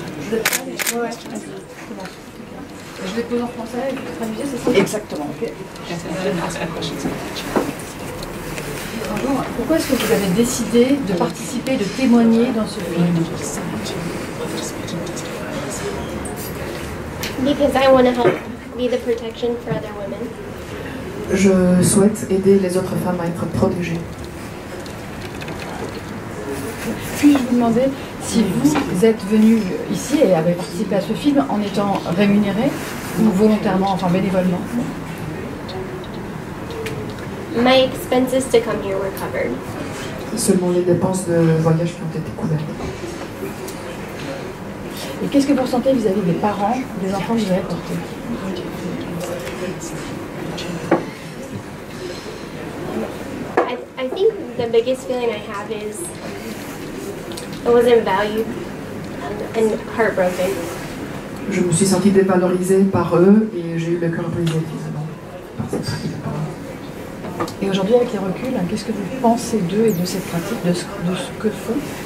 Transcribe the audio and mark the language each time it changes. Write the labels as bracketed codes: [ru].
[fr] Je les pose en français et vous traduisez, c'est ça? Exactement. Okay. Bonjour. Pourquoi est-ce que vous avez décidé de participer, de témoigner dans ce film? [en] Because I want to help be the protection for other women. [fr] Je souhaite aider les autres femmes à être protégées. Puis-je vous demander si vous êtes venu ici et avez participé à ce film en étant rémunéré ou volontairement, enfin bénévolement? [en] My expenses to come here were covered. [fr] Seulement les dépenses de voyage qui ont été couvertes. Et qu'est-ce que vous ressentez vis-à-vis des parents, des enfants que vous avez portés? [en] I think the biggest feeling I have is I wasn't valued and heartbroken. [fr] Je me suis sentie dévalorisée par eux et j'ai eu le cœur brisé finalement. Et aujourd'hui, avec les reculs, qu'est-ce que vous pensez d'eux et de cette pratique, de ce que font?